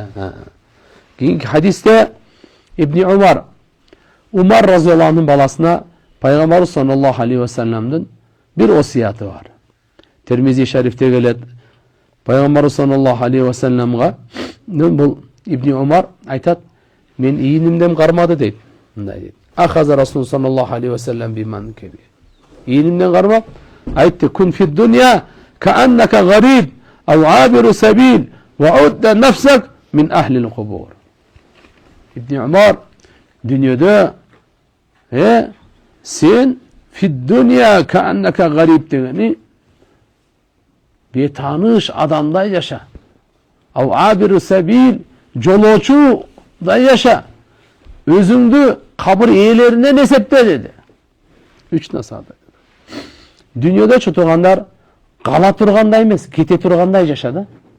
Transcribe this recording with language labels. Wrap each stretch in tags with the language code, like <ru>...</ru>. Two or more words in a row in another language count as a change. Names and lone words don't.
<ky>Кийинки хадисте Ибн Умар</ky> <ar>رضي الله عنه</ar> <ky>баласына Пайгамбарыбыз</ky> <ar>صلى الله عليه وسلم</ar> <ky>бир осуяты бар. Термизи шарифте келет. Пайгамбарыбыз</ky> <ar>صلى الله عليه وسلم</ar> <ky>бул Ибн Умар айтат, мен ийинимден кармады дейт. Мындай дейт.</ky> <ar>أخذ رسول صلى الله عليه وسلم بمنكبي.</ar> <ky>Ийинимден кармап айтты,</ky> <ar>كن في الدنيا كأنك غريب أو عابر سبيل وعد نفسك من أهل القبور.</ar> <ky>Ибн Умар дүниеде сен</ky> <ar>في الدنيا كأنك غريب</ar> <ky>дегени бетаныш адамдай жаша.</ky> <ar>أو عابر سبيل</ar> <ky>жолоочудай жаша. Өзүңдү кабыр ээлеринен эсепте деди. Үч насаат. Дүниеде чотугандар кала тургандай эмес, кете тургандай жаша да.</ky>